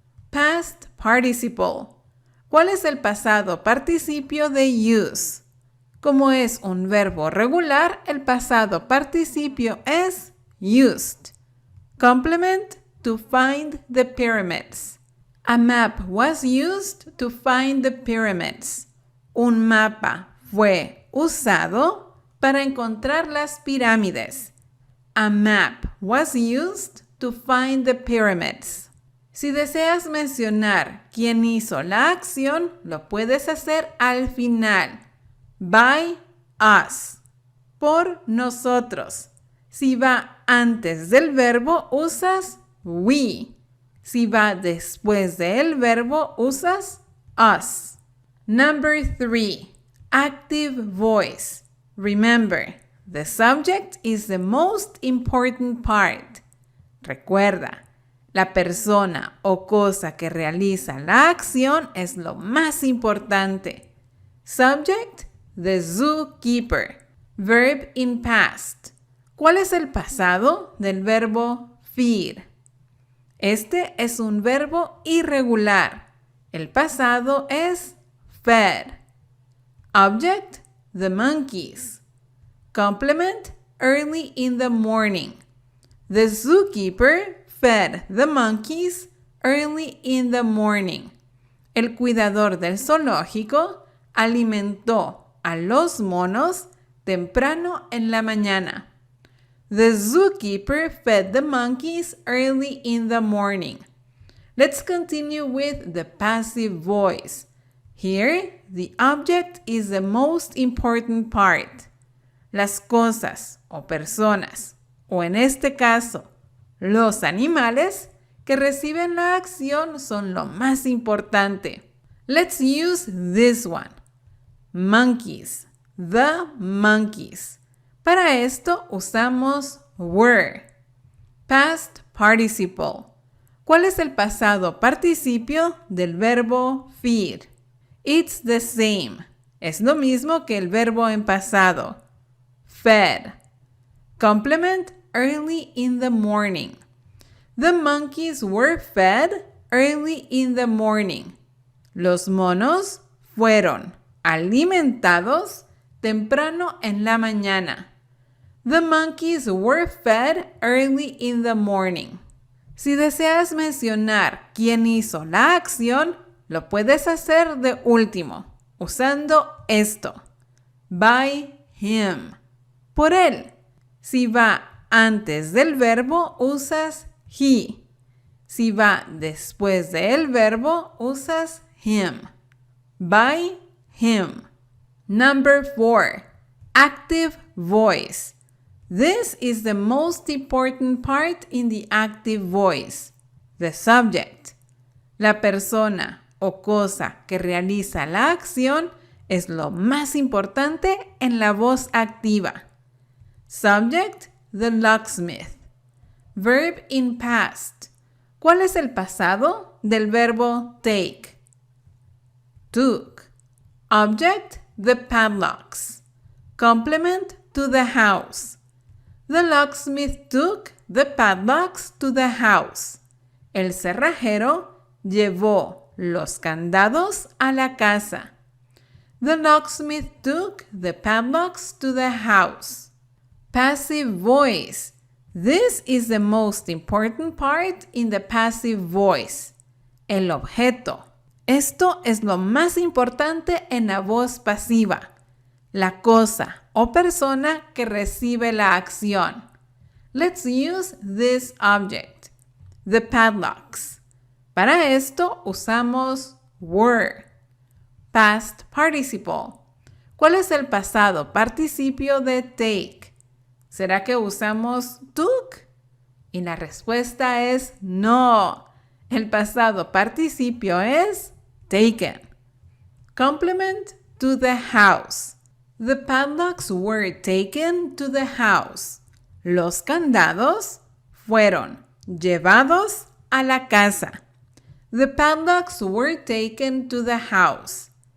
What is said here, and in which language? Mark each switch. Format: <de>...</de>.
<en>Past participle.</en> <es>¿Cuál es el pasado participio de use? Como es un verbo regular, el pasado participio es used.</es> <en>Complement, to find the pyramids. A map was used to find the pyramids.</en> <es>Un mapa fue usado para encontrar las pirámides.</es> <en>A map was used to find the pyramids.</en> <es>Si deseas mencionar quién hizo la acción, lo puedes hacer al final.</es> <en>By us.</en> <es>Por nosotros. Si va antes del verbo, usas we. Si va después del verbo, usas us.</es> <en>Number 3. Active voice. Remember, the subject is the most important part.</en> <es>Recuerda, la persona o cosa que realiza la acción es lo más importante.</es> <en>Subject, the zookeeper. Verb in past.</en> <es>¿Cuál es el pasado del verbo feed? Este es un verbo irregular. El pasado es fed.</es> <en>Object, the monkeys. Complement, early in the morning. The zookeeper fed the monkeys early in the morning.</en> <es>El cuidador del zoológico alimentó a los monos temprano en la mañana.</es> <en>The zookeeper fed the monkeys early in the morning. Let's continue with the passive voice. Here, the object is the most important part.</en> <es>Las cosas o personas, o en este caso, los animales que reciben la acción son lo más importante.</es> <en>Let's use this one. Monkeys. The monkeys.</en> <es>Para esto usamos were.</es> <en>Past participle.</en> <es>¿Cuál es el pasado participio del verbo feed?</es> <en>It's the same.</en> <es>Es lo mismo que el verbo en pasado.</es> <en>Fed. Complement early in the morning. The monkeys were fed early in the morning.</en> <es>Los monos fueron alimentados temprano en la mañana.</es> <en>The monkeys were fed early in the morning.</en> <es>Si deseas mencionar quién hizo la acción, lo puedes hacer de último, usando esto.</es> <en>By him.</en> <es>Por él. Si va antes del verbo, usas he. Si va después del verbo, usas him.</es> <en>By him. Number 4. Active voice. This is the most important part in the active voice. The subject.</en> <es>La persona o cosa que realiza la acción es lo más importante en la voz activa.</es> <en>Subject, the locksmith. Verb in past.</en> <es>¿Cuál es el pasado del verbo take?</es> <en>Took. Object, the padlocks. Complement, to the house. The locksmith took the padlocks to the house.</en> <es>El cerrajero llevó los candados a la casa.</es> <en>The locksmith took the padlocks to the house. Passive voice. This is the most important part in the passive voice.</en> <es>El objeto. Esto es lo más importante en la voz pasiva. La cosa o persona que recibe la acción.</es> <en>Let's use this object. The padlocks.</en> <es>Para esto usamos were.</es> <en>Past participle.</en> <es>¿Cuál es el pasado participio de take? ¿Será que usamos took? Y la respuesta es no. El pasado participio es taken.</es> <en>Complement, to the house. The padlocks were taken to the house.</en> <es>Los candados fueron llevados a la casa.</es> <en>The padlocks were taken to the house.</en>